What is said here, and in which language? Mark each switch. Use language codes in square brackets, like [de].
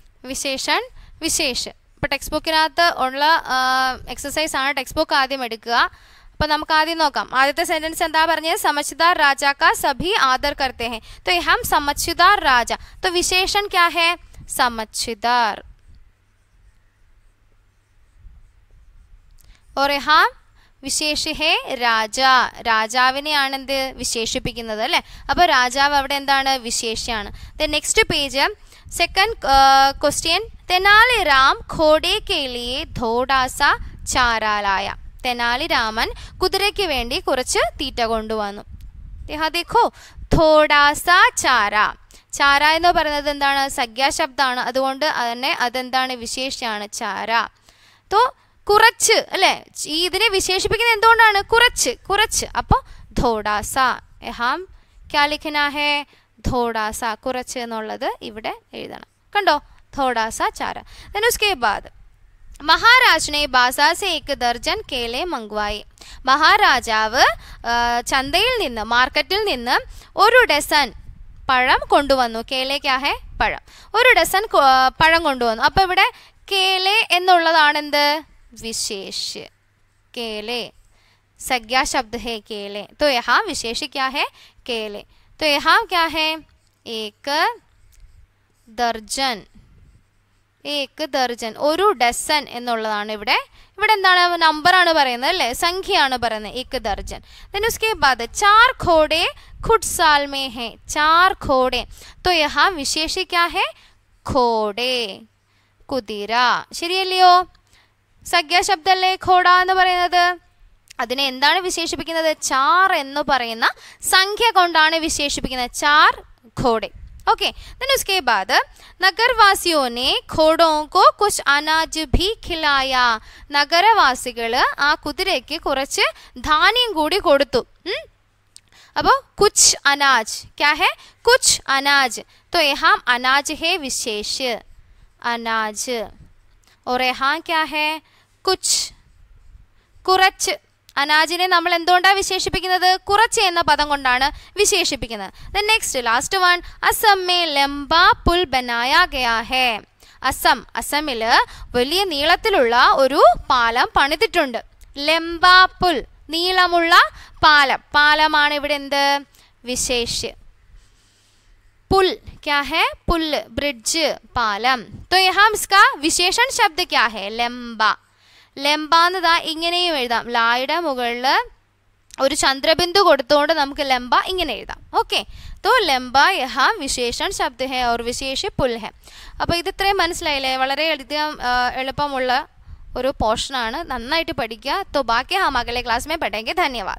[ml] വിശേഷൺ വിശേഷ്. ഇപ്പോൾ ടെക്സ്റ്റ് ബുക്കിനകത്ത് ഉള്ള എക്സസൈസ് ആണ്. ടെക്സ്റ്റ് ബുക്ക് ആദ്യം എടുക്കുക. അപ്പോൾ നമുക്ക് ആദ്യം നോക്കാം. ആദ്യത്തെ സെന്റൻസ് എന്താ പറഞ്ഞത്? [hi] समझदार राजा का सभी आदर करते हैं. तो हम समझदार राजा, तो विशेषण क्या है? समझदार. और यहाँ വിശേഷ ഹേ രാജ. [ml] രാജാവിനെയാണ് എന്ത്? വിശേഷിപ്പിക്കുന്നത് അല്ലേ? അപ്പോൾ രാജാവ് അവിടെ എന്താണ്? വിശേഷ്യാണ്. [en] Next page, second question. [hi] തെനാലിറാം ഘോഡെ K ലിയെ ഥോഡാ സാ ചാരാ ലായ. [ml] തെനാലിരാമൻ കുതിരയ്ക്ക് വേണ്ടി കുറച്ച് തീറ്റ കൊണ്ടുവന്നു. [hi] ദേഖോ, ഥോഡാ സാ ചാര. [ml] ചാര എന്ന് പറയുന്നത് എന്താണ്? സംജ്ഞാശബ്ദമാണ്. അതുകൊണ്ട് തന്നെ അതെന്താണ്? വിശേഷയാണ്. ചാര. തോ കുറച്ച് അല്ലെ? ഇതിനെ വിശേഷിപ്പിക്കുന്നത് എന്തുകൊണ്ടാണ്? കുറച്ച് കുറച്ച്. അപ്പോൾ [hi] ഥോഡാസ. ഹാം ക്യാ ലിഖനാ ഹേ? ഥോഡാസ. [ml] കുറച്ച് എന്നുള്ളത് ഇവിടെ എഴുതണം. കണ്ടോ? [hi] ഥോഡാസ ചാര. then उसके बाद महाराज ने बाजार से एक दर्जन केले मंगवाए. [ml] മഹാരാജാവ് ചന്തയിൽ നിന്ന്, മാർക്കറ്റിൽ നിന്ന് ഒരു ഡസൻ പഴം കൊണ്ടുവന്നു. [hi] കേലെ ക്യാ ഹേ? [ml] പഴം. ഒരു ഡസൻ പഴം കൊണ്ടുവന്നു. അപ്പോൾ ഇവിടെ കേലെ എന്നുള്ളതാണ് എന്ത്? विशेष. [hi] केले संज्ञा शब्द है केले. तो यहाँ विशेष क्या है? केले. तो यहाँ क्या है? एक दर्जन. एक दर्जन [ml] ഒരു ഡസൻ എന്നുള്ളതാണ് ഇവിടെ. ഇവിടെ എന്താണ്? നമ്പറാണ് പറയുന്നത് അല്ലേ? സംഖ്യയാണ് പറയുന്നത്. [hi] एक दर्जन. then उसके बाद चार घोड़े खुटसाल में है. चार घोड़े. तो यहाँ विशेष क्या है? घोड़े. [ml] കുതിര. ശരിയല്ലയോ? സംജ്ഞാശബ്ദല്ലേ ഘോഡ എന്ന് പറയുന്നത്? അതിനെ എന്താണ് വിശേഷിപ്പിക്കുന്നത്? ചാർ എന്ന് പറയുന്ന സംഖ്യ കൊണ്ടാണ് വിശേഷിപ്പിക്കുന്നത്. [hi] ചാർ ഘോഡെ. ओके, देन उसके बाद നഗരവാസിയോ ने घोड़ों को कुछ अनाज भी खिलाया. [ml] നഗരവാസികൾ ആ കുതിരയ്ക്ക് കുറച്ച് ധാന്യം കൂടി കൊടുത്തു. [hi] അപ്പോൾ കുച്ച് അനാജ്. क्या है? कुछ अनाज. तो यहाँ अनाज है विशेष. अनाज. और यहाँ क्या है? कुछ. കുറച്ച്. [ml] അനാജിനെ നമ്മൾ എന്തുകൊണ്ടാണ് വിശേഷിപ്പിക്കുന്നത്? കുറച്ച് എന്ന പദം കൊണ്ടാണ് വിശേഷിപ്പിക്കുന്നത്. [en] Next last one. [hi] Assam may lumbar പുൽ ബനായാ Gaya ഹേ. [ml] അസമിൽ വലിയ നീളത്തിലുള്ള ഒരു പാലം പണിതിട്ടുണ്ട്. [hi] ലംബാ പുൽ, [ml] നീളമുള്ള പാലം. പാലമാണ് ഇവിടെ എന്ത്? വിശേഷ. [hi] पुल क्या है? पुल, ब्रिज, पालम. तो यहाँ इसका विशेषण शब्द क्या है? [ml] लंबा. ലംബ എന്നതാ ഇങ്ങനെയും എഴുതാം. ലായുടെ മുകളിൽ ഒരു ചന്ദ്രബിന്ദു കൊടുത്തുകൊണ്ട് നമുക്ക് ലംബ ഇങ്ങനെ എഴുതാം. [hi] ഓക്കെ, तो लंबा यहाँ विशेषण शब्द है और विशेष पुल है. [ml] അപ്പോൾ ഇത് ഇത്രയും മനസ്സിലായില്ലേ? വളരെ അധികം എളുപ്പമുള്ള ഒരു പോർഷനാണ്. നന്നായിട്ട് പഠിക്കുക. [hi] तो बाकी हम अगले क्लास में पढ़ेंगे. धन्यवाद.